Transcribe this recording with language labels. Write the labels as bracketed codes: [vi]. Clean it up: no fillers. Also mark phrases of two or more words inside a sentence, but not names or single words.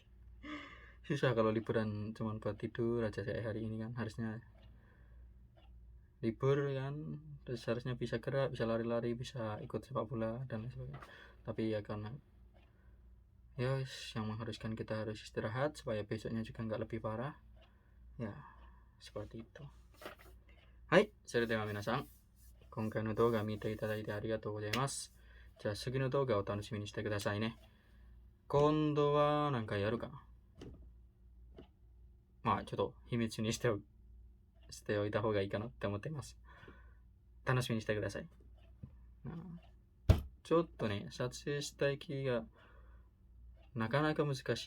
[id] Susah kalau liburan cuma buat tidur aja kayak hari ini kan, harusnya libur kan, terus harusnya bisa gerak, bisa lari-lari, bisa ikut sepak bola dan lain sebagainya. Tapi ya karena yang mengharuskan kita harus istirahat supaya besoknya juga nggak lebih parah ya, seperti itu. [ja] Hai, sudah 皆さん、今回の動画見ていただいてありがとうございます. じゃあ次の動画を楽しみにしてくださいね。今度は何かやるかな。まあちょっと秘密にしておいた方がいいかなって思っています。楽しみにしてください。ちょっとね、撮影したい気がなかなか難しい。